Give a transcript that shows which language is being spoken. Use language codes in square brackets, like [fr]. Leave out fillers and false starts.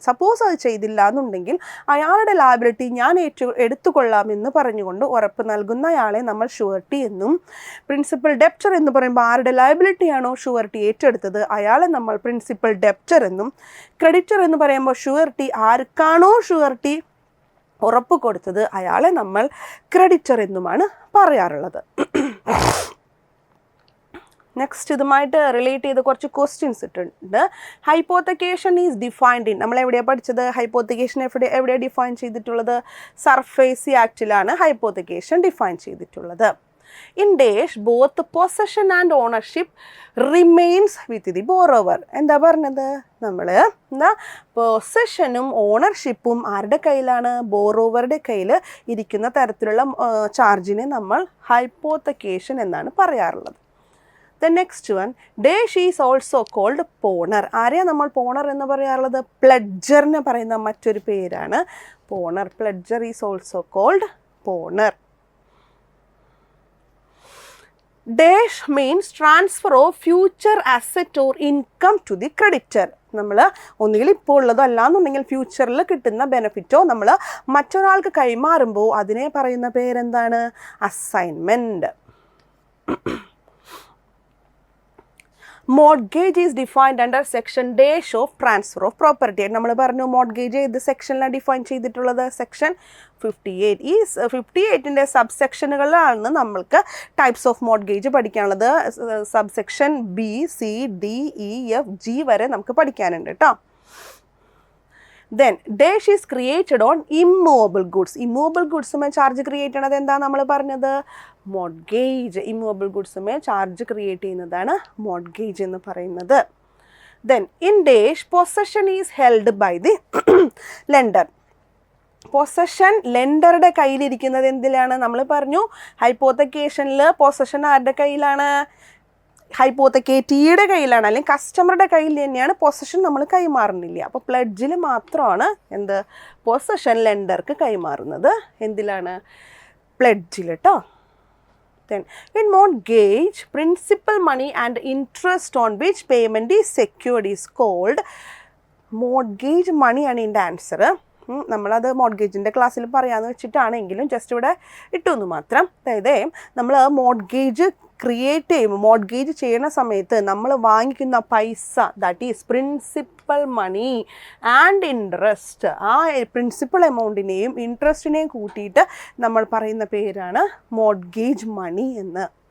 [ml] Suppose അത് ചെയ്തില്ല എന്നുണ്ടെങ്കിൽ അയാളുടെ ലയബിലിറ്റി ഞാൻ എടുത്തുകൊള്ളാമെന്ന് പറഞ്ഞുകൊണ്ട് ഉറപ്പ് നൽകുന്ന അയാളെ നമ്മൾ ഷുവർട്ടി എന്നും, പ്രിൻസിപ്പൽ ഡെപ്റ്റർ എന്ന് പറയുമ്പോൾ ആരുടെ ലയബിലിറ്റി ആണോ ഷുവർട്ടി ഏറ്റെടുത്തത് അയാളെ നമ്മൾ പ്രിൻസിപ്പൽ ഡെപ്റ്റർ എന്നും, ക്രെഡിറ്റർ എന്ന് പറയുമ്പോൾ ഷുവർട്ടി ആർക്കാണോ ഷുവർട്ടി ഉറപ്പ് കൊടുത്തത് അയാളെ നമ്മൾ ക്രെഡിറ്റർ എന്നുമാണ് പറയാറുള്ളത്. നെക്സ്റ്റ് ഇതുമായിട്ട് റിലേറ്റ് ചെയ്ത് കുറച്ച് ക്വസ്റ്റ്യൻസ് ഇട്ടുണ്ട്. [en] hypothecation is defined in, [ml] നമ്മൾ എവിടെയാണ് പഠിച്ചത്? ഹൈപ്പോത്തക്കേഷൻ എവിടെയാണ് ഡിഫൈൻ ചെയ്തിട്ടുള്ളത്? സർഫേസി ആക്റ്റിലാണ് ഹൈപ്പോത്തക്കേഷൻ ഡിഫൈൻ ചെയ്തിട്ടുള്ളത്. [en] In dash, both possession and ownership remains with the borrower. [ml] എന്താ പറഞ്ഞത്? നമ്മൾ പൊസഷനും ഓണർഷിപ്പും ആരുടെ കയ്യിലാണ്? ബോറോവറുടെ കയ്യിൽ ഇരിക്കുന്ന തരത്തിലുള്ള ചാർജിനെ നമ്മൾ ഹൈപ്പോത്തക്കേഷൻ എന്നാണ് പറയാറുള്ളത്. [en] The next one, dash is also called pawnor. [ml] ആരെയാണ് നമ്മൾ പോണർ എന്ന് പറയാറുള്ളത്? പ്ലെഡ്ജറിന് പറയുന്ന മറ്റൊരു പേരാണ് പോണർ. [en] Pledger is also called pawnor. Dash means transfer of future asset or income to the creditor. [ml] നമ്മൾ ഒന്നുകിൽ ഇപ്പോൾ ഉള്ളതോ അല്ലാന്നുണ്ടെങ്കിൽ ഫ്യൂച്ചറിൽ കിട്ടുന്ന ബെനിഫിറ്റോ നമ്മൾ മറ്റൊരാൾക്ക് കൈമാറുമ്പോൾ അതിനെ പറയുന്ന പേരെന്താണ്? [en] Assignment. Mortgage is defined under section dash of transfer of property. [ml] നമ്മൾ പറഞ്ഞു മോർഗേജ് ഏത് സെക്ഷനിലാണ് ഡിഫൈൻ ചെയ്തിട്ടുള്ളത്? സെക്ഷൻ 58. ഈ 58ൻ്റെ സബ്സെക്ഷനുകളിലാണ് നമ്മൾക്ക് ടൈപ്സ് ഓഫ് മോർഗേജ് പഠിക്കാനുള്ളത്. Subsection B, C, D, E, F, G വരെ നമുക്ക് പഠിക്കാനുണ്ട് കേട്ടോ. [en] Then dash is created on immovable goods. [ml] Immovable ഗുഡ്സുമേ charge create ചെയ്യണത് എന്താ നമ്മൾ പറഞ്ഞത്? മോർഗേജ്. ഇമ്മൂവബിൾ ഗുഡ്സുമേ ചാർജ് ക്രിയേറ്റ് ചെയ്യുന്നതാണ് മോർഗേജ് എന്ന് പറയുന്നത്. [en] Then in dash possession is held by the lender. [ml] Possession ലെൻഡറുടെ കയ്യിലിരിക്കുന്നത് എന്തിലാണ്? നമ്മൾ പറഞ്ഞു ഹൈപ്പോത്തക്കേഷനിൽ പൊസഷൻ ആരുടെ കയ്യിലാണ്? ഹൈപ്പോത്തക്കേറ്റിയുടെ കയ്യിലാണ്, അല്ലെങ്കിൽ കസ്റ്റമറുടെ കയ്യിൽ തന്നെയാണ്. പൊസഷൻ നമ്മൾ കൈമാറുന്നില്ല. അപ്പോൾ പ്ലെഡ്ജിൽ മാത്രമാണ് എന്ത്? പൊസഷൻ ലെൻഡർക്ക് കൈമാറുന്നത്. എന്തിലാണ്? പ്ലെഡ്ജിൽ കേട്ടോ. [en] Then in mortgage, principal money and interest on which payment is secured is called mortgage money. [ml] ആണ് ഇതിൻ്റെ ആൻസർ. നമ്മളത് മോർഗേജിൻ്റെ ക്ലാസ്സിൽ പറയാമെന്ന് വെച്ചിട്ടാണെങ്കിലും ജസ്റ്റ് ഇവിടെ ഇട്ടു എന്ന് മാത്രം. അതായത് നമ്മൾ മോർഗേജ് ക്രിയേറ്റ് ചെയ്യുമ്പോൾ, മോർഗേജ് ചെയ്യുന്ന സമയത്ത് നമ്മൾ വാങ്ങിക്കുന്ന പൈസ, [en] that is principal money and interest, [ml] ആ പ്രിൻസിപ്പൽ എമൗണ്ടിനെയും ഇൻട്രസ്റ്റിനെയും കൂട്ടിയിട്ട് നമ്മൾ പറയുന്ന പേരാണ് മോർഗേജ് മണി എന്ന്.